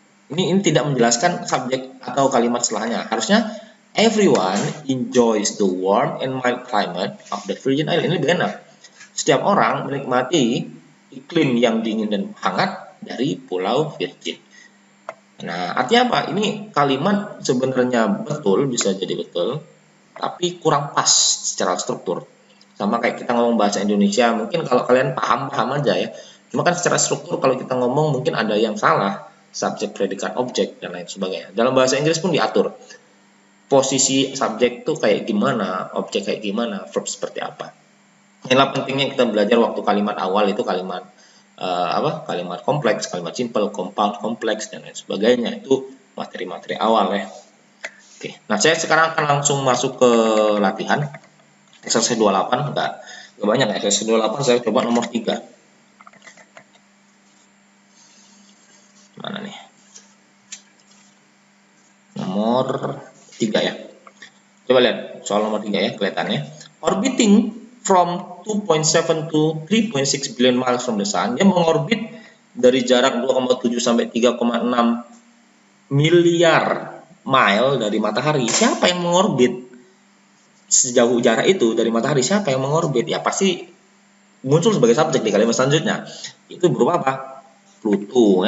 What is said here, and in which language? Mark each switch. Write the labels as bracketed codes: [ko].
[id] Ini tidak menjelaskan subjek atau kalimat setelahnya. Harusnya [en] everyone enjoys the warm and mild climate of the Virgin Islands. [id] Ini benar. Setiap orang menikmati iklim yang dingin dan hangat dari Pulau Virgin. Nah, artinya apa? Ini kalimat sebenarnya betul, bisa jadi betul, tapi kurang pas secara struktur. Sama kayak kita ngomong bahasa Indonesia, mungkin kalau kalian paham aja ya. Cuma kan secara struktur kalau kita ngomong mungkin ada yang salah, subjek, predikat, objek, dan lain sebagainya. Dalam bahasa Inggris pun diatur. Posisi subjek itu kayak gimana, objek kayak gimana, verb seperti apa. Inilah pentingnya kita belajar waktu kalimat awal itu kalimat kalimat kompleks, kalimat simple, compound, kompleks, dan lain sebagainya. Itu materi-materi awal ya. Oke, nah saya sekarang akan langsung masuk ke latihan exercise 28. Enggak banyak ya, exercise 28 saya coba nomor 3. Mana nih? Nomor 3 ya. Coba lihat soal nomor 3 ya, kelihatannya. [en] Orbiting from 2.7 to 3.6 billion miles from the sun. [id] Dia mengorbit dari jarak 2,7 sampai 3,6 miliar mile dari matahari. Siapa yang mengorbit sejauh jarak itu dari matahari? Siapa yang mengorbit? Ya pasti muncul sebagai subjek di kalimat selanjutnya. Itu berupa apa? Pluto.